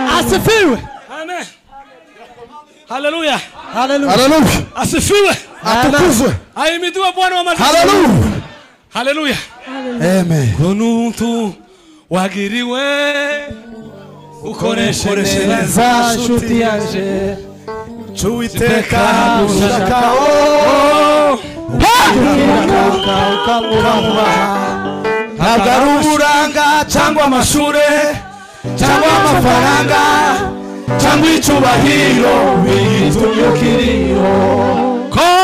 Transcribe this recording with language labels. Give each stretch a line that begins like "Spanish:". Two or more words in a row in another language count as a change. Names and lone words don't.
Swahili: asifiwe. Amen. Haleluya. Haleluya. Asifiwe. Atukuzwe. Ahimidiwe Bwana wa majeshi. Haleluya. Haleluya. Amen.
Kinyarwanda: Kununtu wagiriwe ukoreshe neza nshuti yanje Uwiteka ushakaho ntabwo ari uburanga cyangwa amashure cyangwa amafaranga cyangwa icyubahiro bitumye ukiriho ko